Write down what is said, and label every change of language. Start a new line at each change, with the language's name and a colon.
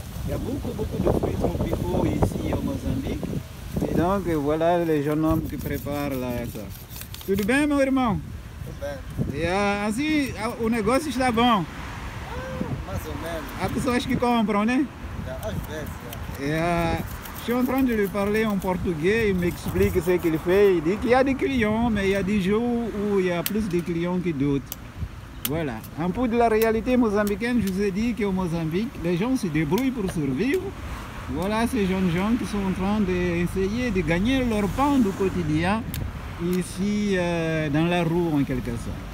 French: Il y a beaucoup de fruits tropicaux ici au Mozambique. Et donc, voilà les jeunes hommes qui préparent là, ça.
Portuguese: Tudo bem, meu irmão? Tudo bem. Assim, o negócio está bom. Mais ou menos. Há pessoas que compram, né? Às vezes,
French: Je suis en train de lui parler en portugais, il m'explique ce qu'il fait. Il dit qu'il y a des clients, mais il y a des jours où il y a plus de clients que d'autres. Voilà. Un peu de la réalité mozambicaine, je vous ai dit qu'au Mozambique, les gens se débrouillent pour survivre. Voilà ces jeunes gens qui sont en train d'essayer de gagner leur pain du quotidien ici dans la rue en quelque sorte.